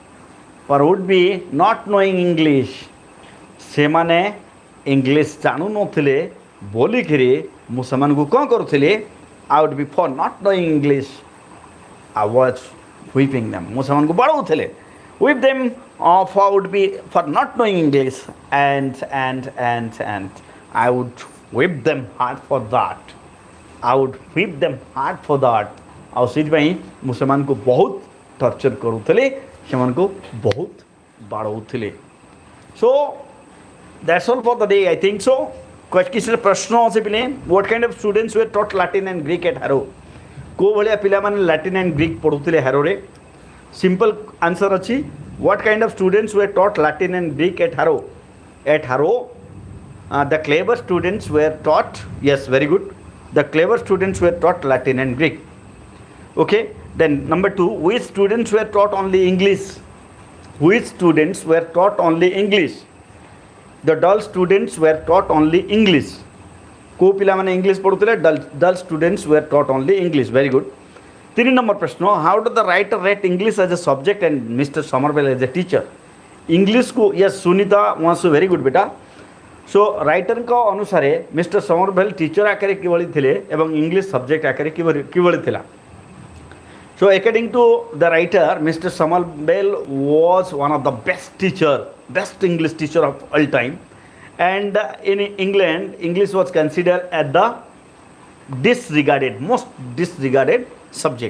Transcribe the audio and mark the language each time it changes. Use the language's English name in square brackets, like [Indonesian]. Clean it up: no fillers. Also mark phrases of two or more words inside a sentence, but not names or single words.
[Odia] ସେମାନେ ଇଂଲିଶ ଜାଣୁନଥିଲେ ବୋଲିକିରି ମୁଁ ସେମାନଙ୍କୁ କ'ଣ କରୁଥିଲି? [English] I would be for not knowing English. I was whipping them. [Odia] ମୁଁ ସେମାନଙ୍କୁ ବାଡ଼ଉଥିଲି. [English] Whip them for not knowing English, and I would whip them hard for that. [Odia] ଆଉ ସେଥିପାଇଁ ମୁଁ ସେମାନଙ୍କୁ ବହୁତ ଟର୍ଚର କରୁଥିଲି, ସେମାନଙ୍କୁ ବହୁତ ବାଡ଼ଉଥିଲି. [English] So that's all for the day, I think so. [Odia] କିଛି ପ୍ରଶ୍ନ ଅଛି ପିଲେ? [English] What kind of students were taught Latin and Greek at Harrow? [Odia] କେଉଁ ଭଳିଆ ପିଲାମାନେ [English] Latin and Greek [Odia] ପଢ଼ୁଥିଲେ ହାରୋରେ? [English] simple answer [Odia] ଅଛି. [English] What kind of students were taught Latin and Greek at Harrow? At Harrow, the clever students were taught, yes, very good. The clever students were taught Latin and Greek. Okay, then number 2, which students were taught only English? The dull students were taught only English. [Odia] କେଉଁ ପିଲାମାନେ ଇଂଲିଶ ପଢ଼ୁଥିଲେ? [English] dull students were taught only English. Very good. 3 number ପ୍ରଶ୍ନ, how did the writer rate English as a subject and Mr. Somerville as a teacher? [Odia] ଇଂଲିଶକୁ, yes, ସୁନିତା ୱାନ୍ସୁ, [English] very good [Odia] ବେଟା. ସୋ ରାଇଟରଙ୍କ ଅନୁସାରେ ମିଷ୍ଟର ସମରଭେଲ ଟିଚର ଆକାରରେ କିଭଳି ଥିଲେ ଏବଂ [English] English subject [Odia] ଆକାରରେ କିଭଳି ଥିଲା? [English] So according to the writer, Mr. Somerville was one of the best English teacher of all time. And in England, English was considered as the most disregarded subject.